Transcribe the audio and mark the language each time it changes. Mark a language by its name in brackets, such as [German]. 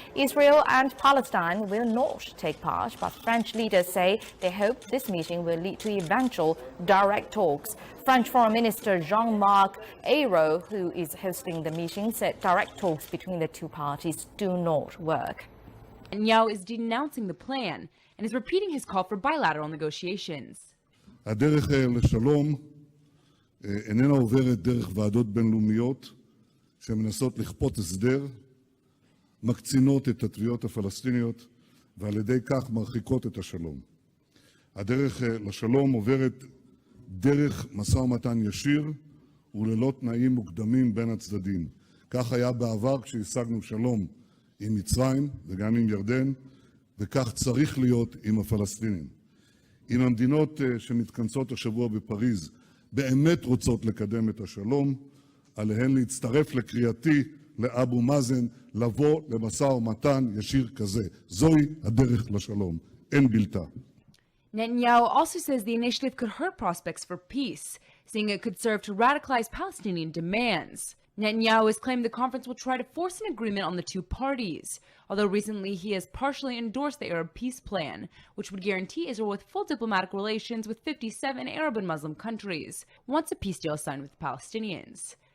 [English] Israel and Palestine will not take part, but French leaders say they hope this meeting will lead to eventual direct talks. French Foreign Minister Jean-Marc Ayrault, who is hosting the meeting, said direct talks between the two parties do not work. Netanyahu is denouncing the plan and is repeating his call for bilateral negotiations. [Hebrew] הדרך לשלום איננה עוברת דרך ועדות בינלאומיות שמנסות לכפות הסדר, מקצינות את התביעות הפלסטיניות ועל ידי כך מרחיקות את השלום. הדרך לשלום עוברת דרך משא ומתן ישיר וללא תנאים מוקדמים בין הצדדים. כך היה בעבר כשהשגנו שלום עם מצרים וגם עם ירדן, וכך צריך להיות עם הפלסטינים. אם המדינות שמתכנסות השבוע בפריז באמת רוצות לקדם את השלום, עליהן להצטרף לקריאתי לאבו מאזן לבוא למשא ומתן ישיר כזה. זוהי הדרך לשלום, אין בלתה. [English] Netanyahu also says the initiative could hurt prospects for peace, saying it could serve to radicalize Palestinian demands. Netanyahu has claimed the conference will try to force an agreement on the two parties, although recently he has partially endorsed the Arab peace plan, which would guarantee Israel with full diplomatic relations with 57 Arab and Muslim countries, once a peace deal is signed with the Palestinians.